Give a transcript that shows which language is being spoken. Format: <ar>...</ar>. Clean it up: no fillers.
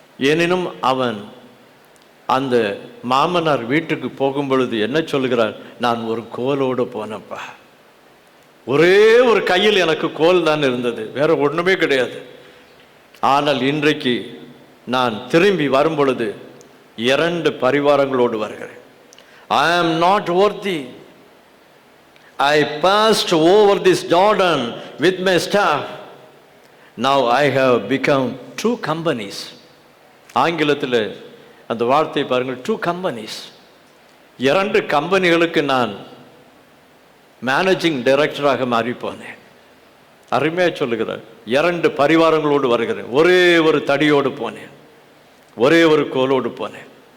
<ta>எனினும் அவன் அந்த மாமனார் வீட்டுக்கு போகும் பொழுது என்ன சொல்கிறார்? நான் ஒரு கோலோடு போனப்பா, ஒரே ஒரு கையில் எனக்கு கோல் தான் இருந்தது, வேற ஒன்றுமே கிடையாது. ஆனால் இன்றைக்கு நான் திரும்பி வரும் பொழுது 2 பரிவாரங்களோடு வருகிறேன்.</ta> <en>I am not worthy. I passed over this Jordan with my staff. Now I have become 2 companies.</en> <ta>ஆங்கிலத்தில் அந்த வார்த்தை பாருங்கள், 2 companies. 2 கம்பெனிகளுக்கு நான் மேனேஜிங் டைரக்டராக மாறி போனேன். அருமையாக சொல்லுகிறார். 2 பரிவாரங்களோடு வருகிறேன், ஒரே ஒரு தடியோடு போனேன், ஒரே ஒரு கோலோடு போனேன்.</ta>